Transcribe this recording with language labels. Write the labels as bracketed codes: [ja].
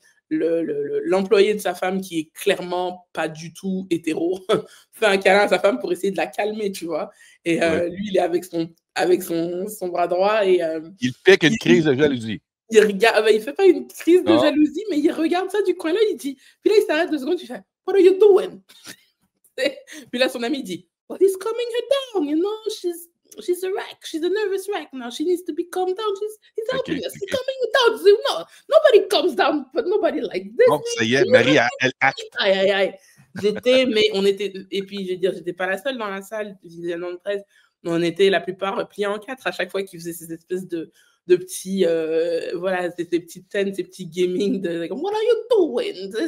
[fr] l'employé de sa femme, qui est clairement pas du tout hétéro, fait un câlin à sa femme pour essayer de la calmer, tu vois. Et lui, il est avec son bras droit et il pique une crise de jalousie. Il regarde, il fait pas une crise de Non. jalousie, mais il regarde ça du coin là, il dit, puis là il s'arrête 2 secondes, il fait, [en] what are you doing? [fr] Puis là son ami dit, [en] well, he's calming her down, you know, she's a wreck, she's a nervous wreck now, she needs to be calmed down, he's helping us, he's calming her down. No, nobody calms down, but nobody like this. [fr] Bon, ça y est, Marie, elle acte. Aïe, aïe, aïe. On était, et puis je veux dire, j'étais pas la seule dans la salle, Vision 13, mais on était la plupart pliés en 4 à chaque fois qu'ils faisaient ces espèces de petits, voilà, ces petites scènes, ces petits gaming de [en] what are you doing?